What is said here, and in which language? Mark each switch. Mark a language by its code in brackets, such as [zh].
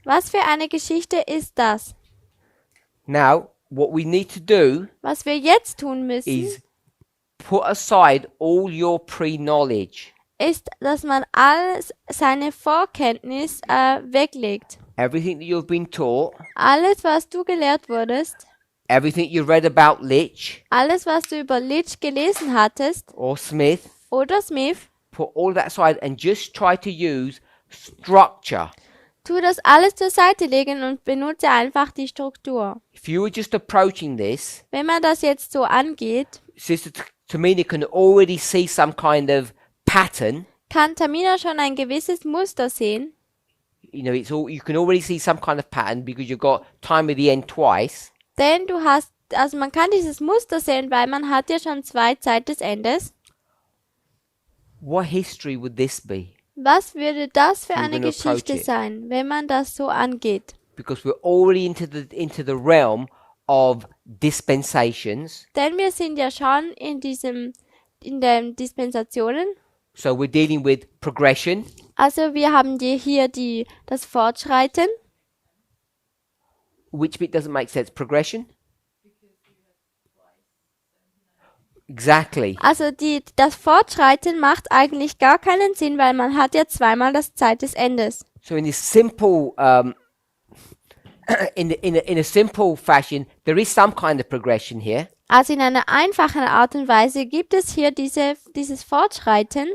[de] Was für eine Geschichte ist das? [en] Now, what we need to do [de] Was wir jetzt tun müssen, [en] is put aside all your pre-knowledge. [de] ist, dass man alles seine Vorkenntnis weglegt. [en] Everything that you've been taught, [de] Alles, was du gelehrt wurdest, [en] everything you read about Litch [de] alles, was du über Litch gelesen hattest [en] or Smith, [de] oder Smith, [en] put all that aside and just try to use structure. [de] tu das alles zur Seite legen und benutze einfach die Struktur. [en] If you were just approaching this, [de] Wenn man das jetzt so angeht, [en] Sister Tamina can already see some kind of pattern. [de] kann Tamina schon ein gewisses Muster sehen. [en] You know, you can already see some kind of pattern because you've got time at the end twice. [de] Denn man kann dieses Muster sehen, weil man hat ja schon 2 Zeit des Endes. [en] What history would this be? [de] Was würde das für [en] We're [de] eine [en] gonna approach [de] Geschichte [en] it. [de] sein, wenn man das so angeht? [en] Because we're already into the realm of dispensations. [de] Denn wir sind ja schon in den Dispensationen. [en] So we're dealing with progression. [de] Also wir haben hier das Fortschreiten. [en] Which bit doesn't make sense? Progression? Exactly. [de] Also das Fortschreiten macht eigentlich gar keinen Sinn, weil man hat ja zweimal das Zeit des Endes. [en] So in this simple, in a simple fashion, there is some kind of progression here, [de] Also in einer einfachen Art und Weise gibt es hier dieses Fortschreiten,